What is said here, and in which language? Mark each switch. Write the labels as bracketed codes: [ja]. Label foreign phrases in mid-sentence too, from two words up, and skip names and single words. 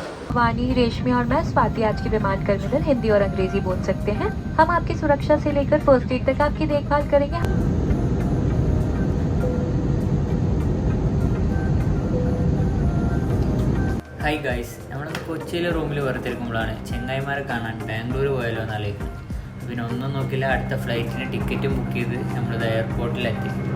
[hi] वानी, रेशमी और मैं स्वाति आज के विमान टर्मिनल हिंदी और अंग्रेजी बोल सकते हैं। हम आपकी सुरक्षा से लेकर [en] first aid [hi] तक आपकी देखभाल करेंगे। [en] Hi guys, [ml] നമ്മൾ കൊച്ചിയിലെ റൂമിൽ വെറുതെ ഇരിക്കുമ്പോഴാണ് ചെങ്ങായിമാരെ കാണാൻ ബാംഗ്ലൂർ പോയാലോ എന്നാലോചിക്കുന്നത്. പിന്നെ ഒന്നും നോക്കില്ല, അടുത്ത ഫ്ലൈറ്റിന് ടിക്കറ്റും ബുക്ക് ചെയ്ത് നമ്മളിത് എയർപോർട്ടിലെത്തി.